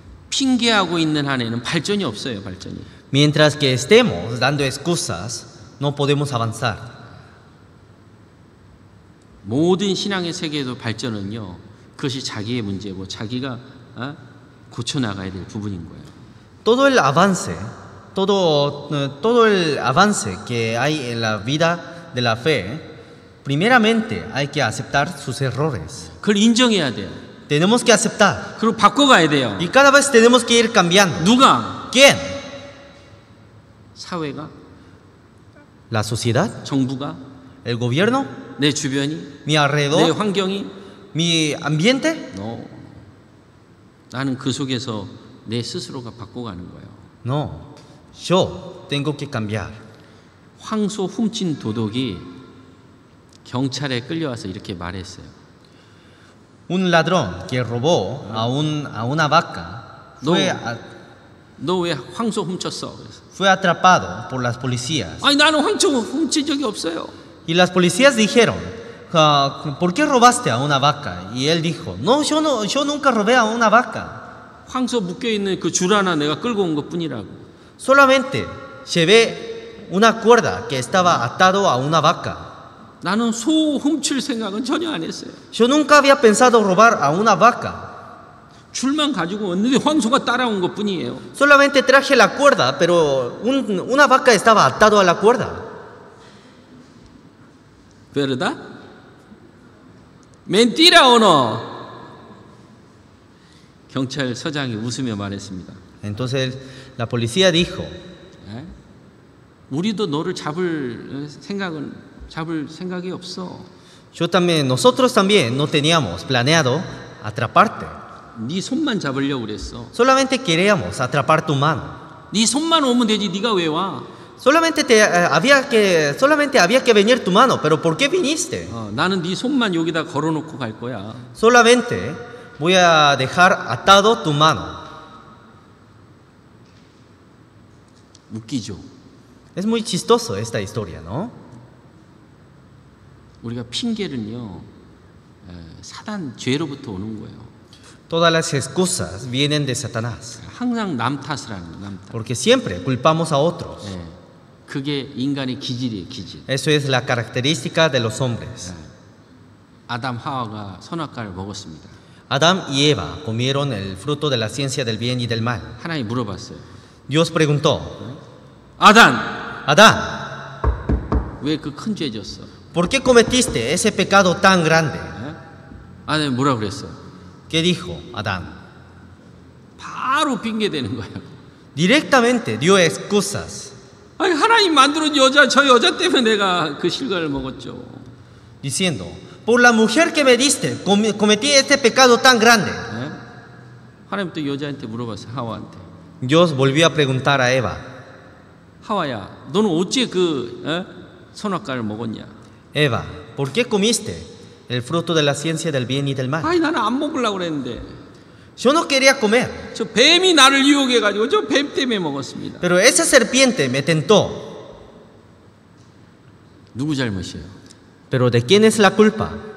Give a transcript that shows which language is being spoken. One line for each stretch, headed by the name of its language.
Korean: 핑계하고 있는 한에는 발전이 없어요, 발전이.
Spanish: Mientras que estemos dando excusas, no podemos avanzar.
Korean: 모든 신앙의 세계에도 발전은요, 그것이 자기의 문제고 자기가 고쳐 나가야 될 부분인 거예요.
Spanish: Todo el avance, todo el avance que hay en la vida de la fe, primeramente hay que aceptar sus errores.
Korean: 그걸 인정해야 돼요.
Spanish: Tenemos que aceptar.
Korean: 그리고 바꿔가야 돼요.
Spanish: Y cada vez tenemos que ir cambiando.
Korean: 누가?
Spanish: ¿Quién?
Korean: 사회가?
Spanish: ¿La sociedad?
Korean: 정부가?
Spanish: ¿El gobierno?
Korean: 내 주변이?
Spanish: ¿Mi
Korean: 내
Spanish: alrededor?
Korean: 환경이?
Spanish: ¿Mi ambiente? No.
Korean: 나는 그 속에서 내 스스로가 바꿔가는 거예요.
Spanish: No. Yo tengo que cambiar.
Korean: 황소 훔친 도둑이 경찰에 끌려와서 이렇게 말했어요.
Spanish: Un ladrón que robó a una vaca
Korean: 너 왜 황소 훔쳤어? 그래서.
Spanish: fue atrapado por las policías.
Korean: 아니 나는 황소 훔친 적이 없어요.
Spanish: Y las policías dijeron, ¿por qué robaste a una vaca? Y él dijo, no, yo nunca robé a una vaca.
Korean: 황소 묶여 있는 그 줄 하나 내가 끌고 온 것뿐이라고.
Spanish: Solamente llevé una cuerda que estaba atado a una vaca.
Korean: 나는 소 훔칠 생각은 전혀 안 했어요.
Spanish: Yo nunca había pensado robar a una vaca.
Korean: 줄만 가지고 왔는데 황소가 따라온 것뿐이에요.
Spanish: Solamente traje la cuerda, pero una vaca estaba atado a la cuerda. ¿Verdad? Mentira o no?
Korean: 경찰서장이 웃으며 말했습니다.
Spanish: Entonces la policía dijo,
Korean: 우리도 너를 잡을 생각이 없어.
Spanish: nosotros también no teníamos planeado atraparte.
Korean: 네 손만 잡으려고 그랬어.
Spanish: Solamente queríamos atrapar tu mano.
Korean: 네 손만 오면 되지 네가 왜 와?
Spanish: Solamente había que venir tu mano, pero ¿por qué viniste?
Korean: 나는 네 손만 여기다 걸어놓고 갈 거야.
Spanish: Solamente voy a dejar atado tu mano.
Korean: 웃기죠.
Spanish: Es muy chistoso esta historia, ¿no?
Korean: 우리가 핑계는요, 사단 죄로부터 오는 거예요.
Spanish: Todas las excusas vienen de Satanás,
Korean: 항상 남 탓을 하는 거예요. 남 탓.
Spanish: porque siempre culpamos a otros.
Korean: 그게 인간의 기질이에요, 기질.
Spanish: Eso es la característica de los hombres.
Korean: 아담 하와가 선악과를 먹었습니다.
Spanish: Adán y Eva comieron el fruto de la ciencia del bien y del mal.
Korean: 하나님 물어봤어요.
Spanish: Dios preguntó,
Korean: 아담,
Spanish: Adán,
Korean: 왜 그 큰 죄 졌어?
Spanish: ¿por qué cometiste ese pecado tan grande?
Korean: 아담이 뭐라 그랬어?
Spanish: ¿Qué dijo Adán?
Korean: 바로 핑계 대는 거예요.
Spanish: Directamente dio excusas,
Korean: 아니 하나님 만들어준 여자, 저 여자 때문에 내가 그 실과를 먹었죠.
Spanish: diciendo, por la mujer que me diste, cometí este pecado tan grande.
Korean: 하나님 또 여자한테 물어봤어요. 하와한테.
Spanish: Dios volvió a preguntar a Eva,
Korean: 하와야, 너는 어째 그 선악과를 먹었냐?
Spanish: Eva, ¿por qué comiste el fruto de la ciencia del bien y del mal?
Korean: 아니 나는 안 먹으려고 그랬는데
Spanish: Yo no quería comer,
Korean: 저 뱀이 나를 유혹해가지고 저 뱀 때문에 먹었습니다.
Spanish: pero esa serpiente me tentó.
Korean: 누구 잘못이에요?
Spanish: ¿Pero de quién es la culpa?